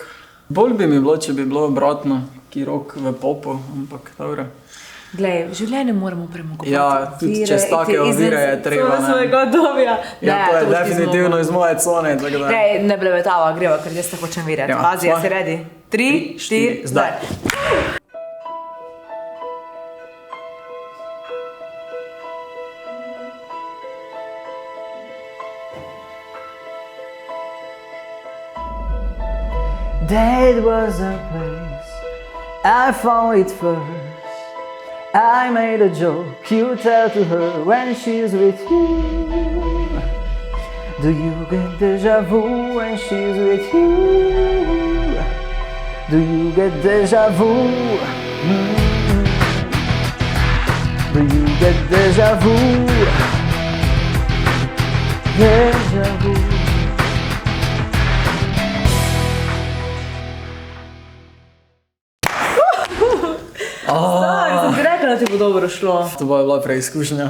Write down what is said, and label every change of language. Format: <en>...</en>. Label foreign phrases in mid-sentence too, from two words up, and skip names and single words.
<sl>Bolj bi mi bilo, če bi bilo obratno, ki rock v popu, ampak dobro. Glej, v življenju moramo premagovati. Ja, tudi čez take ovire je treba, ne. Svojega obdobja. Ja, Ne, to je boš ti definitivno zmogel. iz moje cone, tako da... Glej, ne blebetava, greva, ker jaz te hočem videti. Ja, Pazi, jaz si sva. ready. 3, 4, zdaj.</sl> <en>That was a place I found it first. I made a joke you tell to her when she's with you. Do you get deja vu when she's with you? Do you get deja vu? Do you get deja vu? Deja vu.</en> <sl>Sem ti rekla, da ti bo dobro šlo. To bo bila preizkušnja.</sl>